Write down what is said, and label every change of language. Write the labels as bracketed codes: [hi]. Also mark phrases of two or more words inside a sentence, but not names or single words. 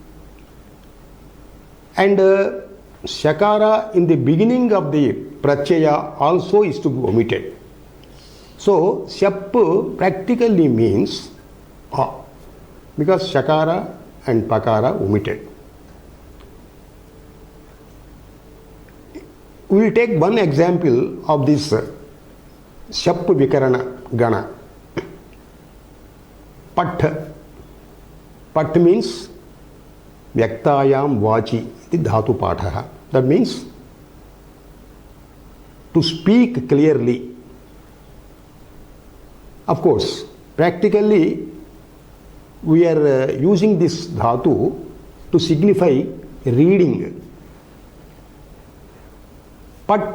[en] And shakara in the beginning of the pratyaya also is to be omitted. So shap practically means a, because shakara and pakara omitted. We will take one example of this [sa] shap vikarana gana. [en] Pat. Pat means [sa] vyaktayam vachi, [en] the [sa] dhatu patha. [en] That means to speak clearly. Of course, practically we are using this dhatu to signify reading Pat.